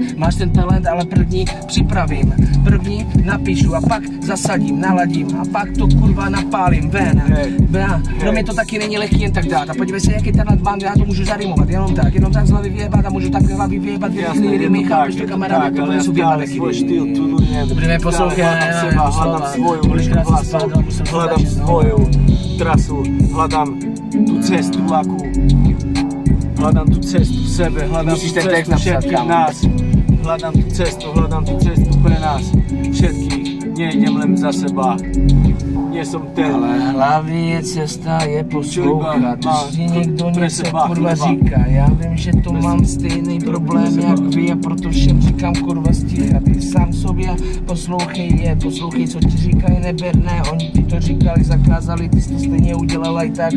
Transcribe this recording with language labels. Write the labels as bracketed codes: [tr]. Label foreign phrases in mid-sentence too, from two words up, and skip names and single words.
[cs] Máš ten talent, ale první připravím, první napíšu a pak zasadím, naladím a pak to kurva napálím ven. Pro mě to taky není lehký jen tak dát a podívej se, jaký talent mám, já to můžu zarimovat, jenom tak z hlavy vyjebat a můžu tak z hlavy vyjebat věcný rymy, chápeš to, kamaráde, to nejsou vyjebaneky. Budeme poslouchat, [sk] hľadám svoju vlasu, hľadám svoju trasu, hľadám tú cestu akú, hľadám tú cestu v sebe, hľadám tú cestu všetkých nás, hľadám tú cestu pre nás všetkých, nejdem len za seba. Nie som ten. [cs] Ale hlavní je cesta, je poslouchat. Když ti někdo něco [sk] seba, [cs] kurva říká, já vím, že to mám stejný problém jak vy a proto všem říkám kurva sticha. Ty sám sobě poslouchej, co ti říkají, neber, ne, oni ti to říkali, zakázali, ty jsi to stejně udělala i tak.